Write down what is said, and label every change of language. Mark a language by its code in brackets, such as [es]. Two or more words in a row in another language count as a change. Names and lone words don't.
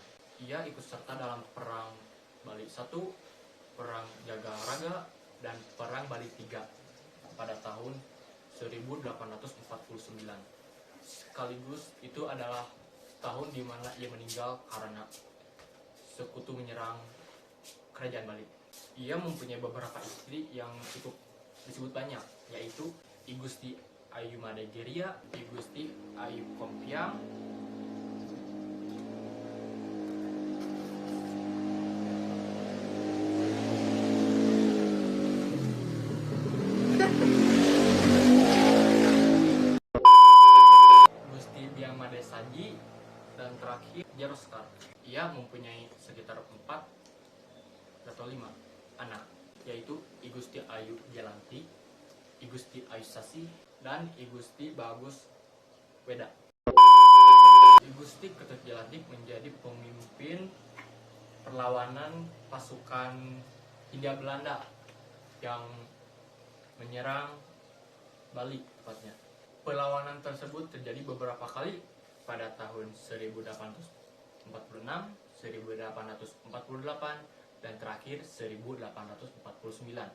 [id] Ia ikut serta dalam perang Bali I, perang Jagaraga, dan perang Bali III pada tahun 1849. Sekaligus itu adalah tahun di mana ia meninggal karena sekutu menyerang kerajaan Bali. Ia mempunyai beberapa istri yang cukup disebut banyak, yaitu I Gusti Ayu Madegeria, I Gusti Ayu Kompiang, Gusti Biang Madesaji, dan terakhir Jaroskar. Ia mempunyai sekitar 4 atau 5 anak, yaitu I Gusti Ayu Jelantik, I Gusti Ayu Sasi, dan I Gusti Bagus Weda. I Gusti Ketut Jelantik menjadi pemimpin perlawanan pasukan Hindia Belanda yang menyerang Bali tepatnya. Perlawanan tersebut terjadi beberapa kali pada tahun 1846, 1848, dan terakhir 1849.